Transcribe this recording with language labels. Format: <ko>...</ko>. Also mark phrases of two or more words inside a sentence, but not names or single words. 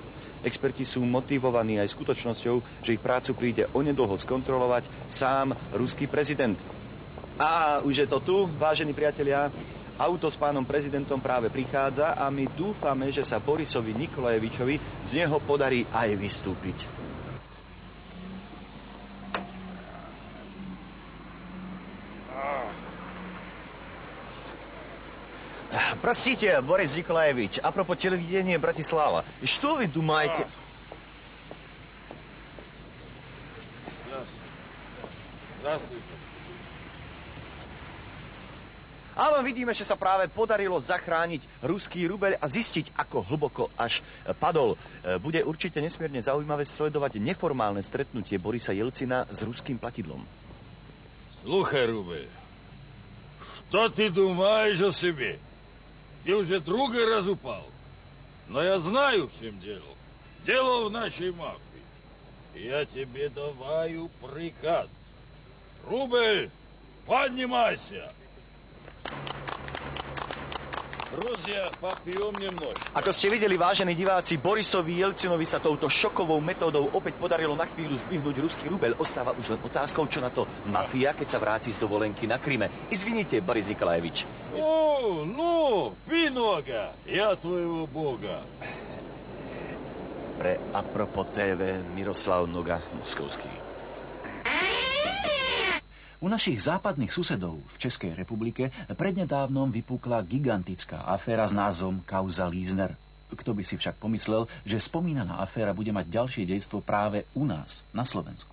<sk>Experti sú motivovaní aj skutočnosťou, že ich prácu príde onedlho skontrolovať sám ruský prezident. A už je to tu, vážení priatelia. Auto s pánom prezidentom práve prichádza a my dúfame, že sa Borisovi Nikolajevičovi z neho podarí aj vystúpiť.</sk> <ru>Простите, Борис Николаевич, апропо телевидения Братислава. Что вы думаете? Здравствуйте.</ru> <sk>Áno, vidíme, že sa práve podarilo zachrániť ruský rubeľ a zistiť, ako hlboko až padol. Bude určite nesmierne zaujímavé sledovať neformálne stretnutie Borisa Jelcina s ruským platidlom.</sk> <ru>Слухай, Рубель, что ты думаешь о себе? Ты уже другой раз упал. Но я знаю, в чем дело. Дело в нашей мафии. Я тебе даваю приказ. Рубель, поднимайся. Друзья, попьем немножко.</ru> <sk>Ako ste videli, vážení diváci, Borisovi Jelcinovi sa touto šokovou metódou opäť podarilo na chvíľu zdvihnúť ruský rubeľ. Ostáva už len otázkou, čo na to mafia, keď sa vráti z dovolenky na Kryme.</sk> <ru>Извините, Борис Николаевич. Ну, пей нога, я твоего бога.</ru> <sk>Pre Apropo TV Miroslav Noga Moskovský. U našich západných susedov v Českej republike prednedávnom vypukla gigantická aféra s názvom Kauza Lízner. Kto by si však pomyslel, že spomínaná aféra bude mať ďalšie dejstvo práve u nás, na Slovensku.</sk>